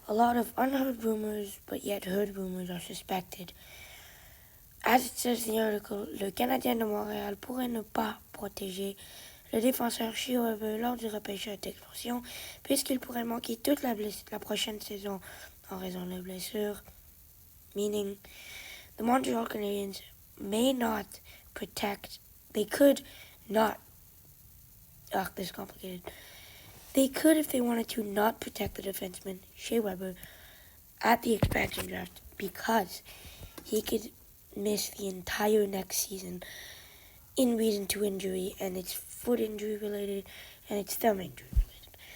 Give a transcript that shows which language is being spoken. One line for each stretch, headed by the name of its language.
English: A lot of unheard rumors, but yet heard rumors, are suspected. As it says in the article,
French: le Canadien de Montréal pourrait ne pas protéger le défenseur Shea Weber lors du repêchage d'expansion, puisqu'il pourrait manquer toute la prochaine saison en raison de blessures.
English: Meaning, the Montreal Canadiens may not protect, they could not, this is complicated. They could, if they wanted to, not protect the defenseman, Shea Weber, at the expansion draft because he could miss the entire next season in reason to injury, and it's foot injury related, and it's thumb injury related.